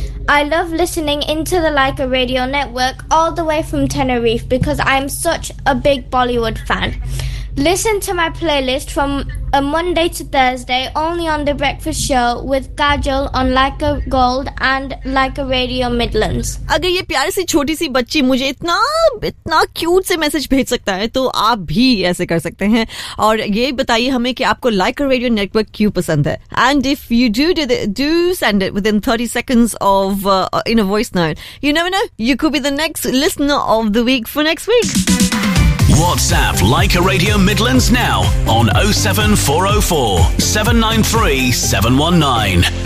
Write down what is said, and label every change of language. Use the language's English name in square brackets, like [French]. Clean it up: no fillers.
[English] I love listening into the Lyco Radio Network all the way from Tenerife because I'm such a big Bollywood fan. Listen to my playlist from a Monday to Thursday only on The Breakfast Show with Kajal on Lyco Gold and Lyco Radio Midlands. [Hindi] अगर ये प्यारी सी छोटी सी बच्ची मुझे इतना cute से message भेज सकता है तो आप भी ऐसे कर सकते हैं और ये बताइए हमें कि आपको Lyco Radio Network क्यों पसंद है. [English] And if you do send it within 30 seconds of in a voice note, you never know, you could be the next listener of the week for next week. WhatsApp Lyco Radio Midlands now on 07404 793 719.